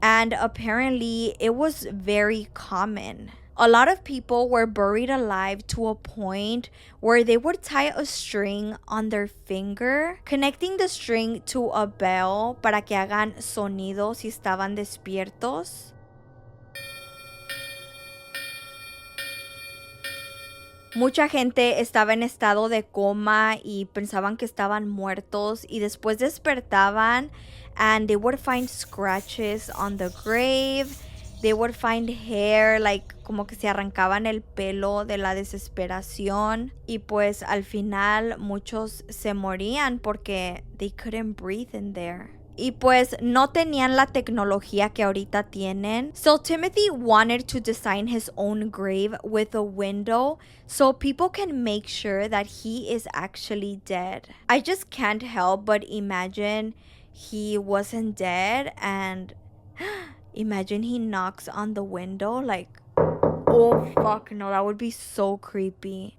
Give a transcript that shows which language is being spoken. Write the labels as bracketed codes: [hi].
[en] And apparently it was very common. A lot of people were buried alive to a point where they would tie a string on their finger, connecting the string to a bell [es] para que hagan sonido si estaban despiertos. Mucha gente estaba en estado de coma y pensaban que estaban muertos, y después despertaban [en] and they would find scratches on the grave. They would find hair, like [es] como que se arrancaban el pelo de la desesperación. Y pues al final muchos se morían porque [en] they couldn't breathe in there. [es] Y pues no tenían la tecnología que ahorita tienen. [en] So Timothy wanted to design his own grave with a window so people can make sure that he is actually dead. I just can't help but imagine he wasn't dead, and imagine he knocks on the window, like, oh fuck no, that would be so creepy.